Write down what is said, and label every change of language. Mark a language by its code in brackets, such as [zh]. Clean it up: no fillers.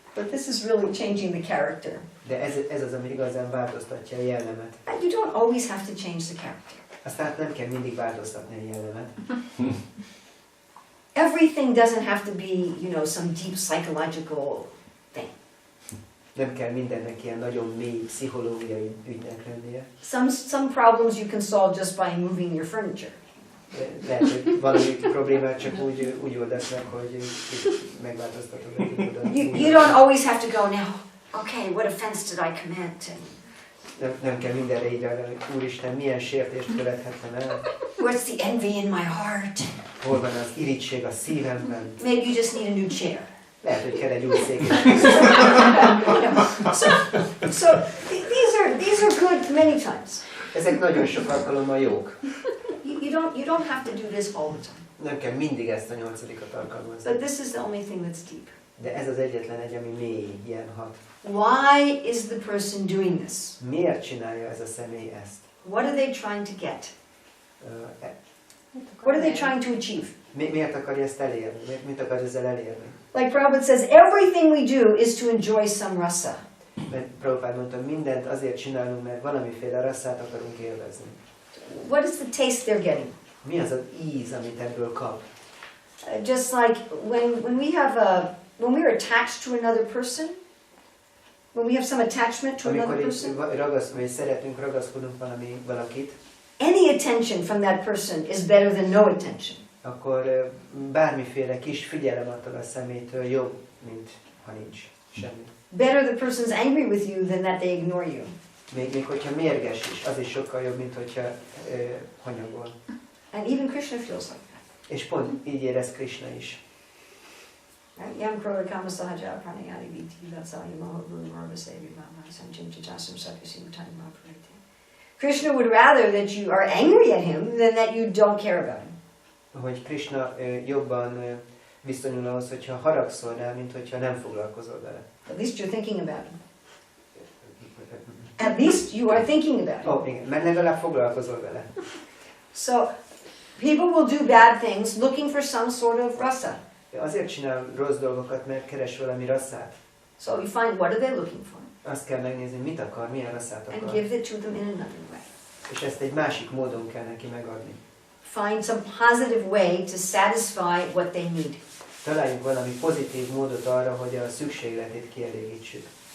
[en] But this is really changing the character. [hu] De ez az, ami igazán változtatja a jellemet. [en] And you don't always have to change the character. [hu] Aztán nem kell mindig változtatni a jellemet. [en] Everything doesn't have to be, you know, some deep psychological thing. [hu] Nem kell mindennek ilyen nagyon mély pszichológiai ügynek lennie. [en] Some problems you can solve just by moving your furniture. [hu] Lehet, hogy valami problémát csak úgy oldasz meg, hogy megváltoztatod a tipodat. [en] You don't always have to go now, okay, what offense did I commit? [hu] Nem kell mindenre így reagálni, Úristen, milyen sértést követhettem el? [en] Where's the envy in my heart? [hu] Hol van az irigység a szívemben? [en] Maybe you just need a new chair. [hu] Lehet, hogy kell egy új szék. [en] So these are good many times. [hu] Ezek nagyon sok alkalommal jók. [en] You don't have to do this all the time. [hu] Nem kell mindig ezt a 8-at alkalmazni. [en] But this is the only thing that's deep. [hu] De ez az egyetlen egy, ami mély, ilyen hat. [en] Why is the person doing this? [hu] Miért csinálja ez a személy ezt? [en] What are they trying to get? Uh, What are they trying to achieve? [hu] Miért akarja ezt elérni? Mit akar ezzel elérni? [en] Like Prabhupada says, everything we do is to enjoy some rasa. [hu] Mert Prabhupád mondta, mindent azért csinálunk, mert valamiféle rasszát akarunk élvezni. [en] What is the taste they're getting? [hu] Mi az az íz, amit ebből kap? [en] Just like when we are attached to another person, when we have some attachment to another person, [hu] Amikor szeretünk, ragaszkodunk valakit, [en] any attention from that person is better than no attention. [hu] akkor bármiféle kis figyelem attól a személytől jobb, mint ha nincs semmi. [en] Better the person's angry with you than that they ignore you. [hu] Még hogyha mérges is, az is sokkal jobb, mint hogyha hanyagol. [en] And even Krishna feels like that. [hu] És pont így érez Krishna is. [sa] Yam Kroda Kama Sahaja Pranayadi Viti Vatsali Mahabhuru Marvasevi Mama Sanchim Chachasam Sakyasim Tani Mahapriti. [en] Krishna would rather that you are angry at him than that you don't care about him. [hu] Hogy Krishna jobban viszonyul ahhoz, hogyha haragszol rá, mint hogyha nem foglalkozol vele. [en] At least you're thinking about him. At least you are thinking about him. [hu] Ó, igen, mert legalább foglalkozol vele. [en] So, people will do bad things looking for some sort of rasa. [hu] Azért csinál rossz dolgokat, mert keres valami rasszát. [en] So you find what are they looking for? [hu] Azt kell megnézni, mit akar, milyen rasszát [en] And [hu] akar. [en] give it to them in another way. [hu] És ezt egy másik módon kell neki megadni. [en] Find some positive way to satisfy what they need. [hu] Találjunk valami pozitív módot arra, hogy a szükségletét kielégítsük.